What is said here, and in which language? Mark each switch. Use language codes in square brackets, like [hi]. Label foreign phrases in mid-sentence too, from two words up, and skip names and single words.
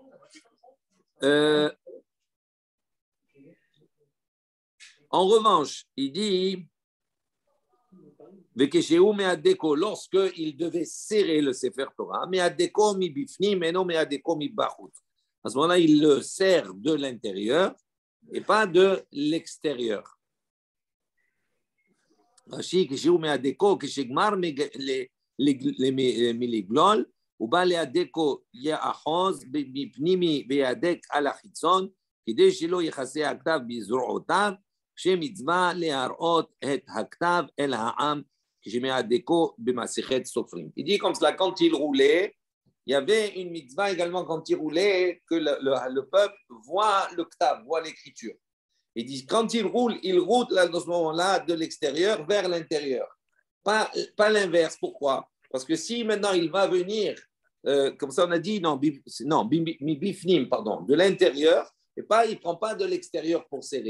[fr] En revanche, il dit lorsqu'il devait serrer le Sefer Torah, à ce moment-là, il le serre de l'intérieur et pas de l'extérieur. [he] Rashi, ובא להדקו יאחוז מפנימי ויהדק על החיצון, כדי שלא יכסה הכתב בזרועותיו, שמצווה להראות את הכתב אל העם, כשמהדקו במסכת סופרים. [fr] Il dit comme cela, quand il roulait, il y avait une mitzvah également quand il roulait, que le peuple voit le ktav, voit l'écriture. Il dit, quand il roule là, dans ce moment-là de l'extérieur vers l'intérieur. Pas l'inverse. Pourquoi? Parce que si maintenant il va venir, comme ça on a dit, bifnim, pardon, de l'intérieur, et pas, il ne prend pas de l'extérieur pour serrer.